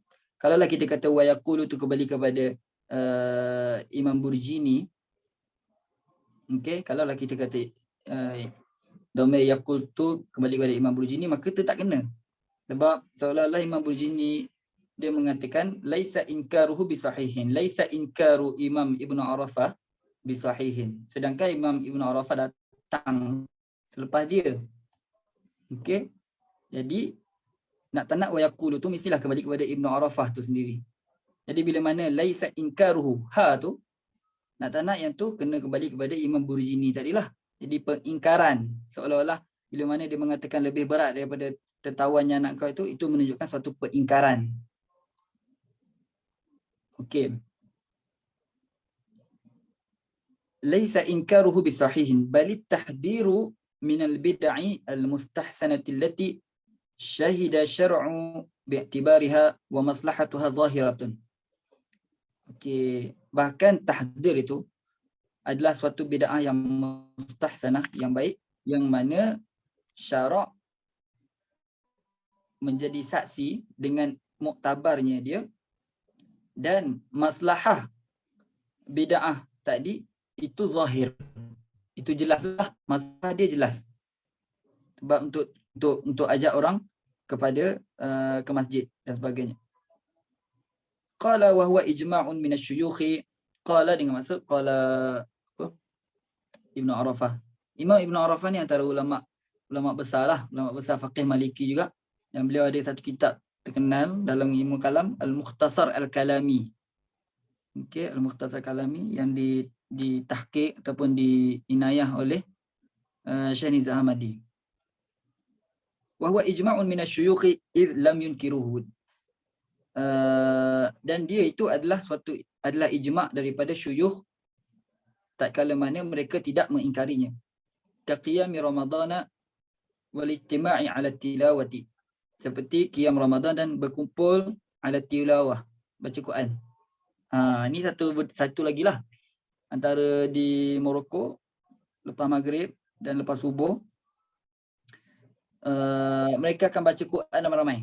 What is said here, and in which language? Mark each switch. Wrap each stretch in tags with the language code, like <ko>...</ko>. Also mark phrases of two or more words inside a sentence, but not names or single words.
<ms>Kalaulah kita kata</ms> <ar>ويقول</ar> <ms>tu kembali kepada Imam Burjini, okey, kalaulah kita kata</ms> <ar>ضمير يقول</ar> <ms>tu kembali kepada Imam Burjini, maka tu tak kena. Sebab seolah-olah Imam Burjini dia mengatakan</ms> <ar>ليس إنكاره بصحيح, ليس إنكار إمام ابن عرفة بصحيح.</ar> <ms>Sedangkan Imam Ibnu Arafah datang selepas dia. Okey. Jadi nak tak nak</ms> <ar>ويقول</ar> <ms>tu mestilah kembali kepada Ibnu Arafah tu sendiri. Jadi bila mana</ms> <ar>ليس إنكاره</ar> <ms>tu, nak tak nak yang tu kena kembali kepada Imam Burjini tadilah. Jadi pengingkaran seolah-olah bila mana dia mengatakan lebih berat daripada tertawannya anak kau itu menunjukkan suatu pengingkaran. Okey.</ms> <ar>ليس إنكاره بصحيح بل تحذير من البدع المستحسنة التي شهد الشرع باعتبارها ومصلحتها ظاهرة.</ar> <ms>Okey, bahkan tahdir itu adalah suatu bid'ah yang mustahsanah, yang baik, yang mana syarak menjadi saksi dengan muktabarnya dia, dan maslahah bid'ah tadi itu zahir. Itu jelaslah, masalah dia jelas. Sebab untuk ajak orang kepada ke masjid dan sebagainya.</ms> <ar>قال وهو إجماع من الشيوخ.</ar> <ms>Qala dengan maksud qala Ibnu Arafah. Imam Ibnu Arafah ni antara ulama besarlah, ulama besar faqih Maliki juga. Dan beliau ada satu kitab terkenal dalam ilmu kalam, Al-Mukhtasar Al-Kalami. Okey, Al-Mukhtasar Kalami yang ditahqiq ataupun diinayah oleh Syekh Nizam Ahmadi.</ms> <ar>وهو إجماع من الشيوخ إذ لم ينكره.</ar> <ms>Dan dia itu adalah ijma' daripada syuyukh tak kala mana mereka tidak mengingkarinya.</ms> <ar>كقيام رمضان والاجتماع على التلاوة.</ar> <ms>seperti qiyam Ramadan dan berkumpul</ms> <ar>على تلاوة,</ar> <ms>baca Quran. Ini satu lagi lah, antara di Morocco lepas maghrib dan lepas subuh, mereka akan baca Quran ramai-ramai.</ms>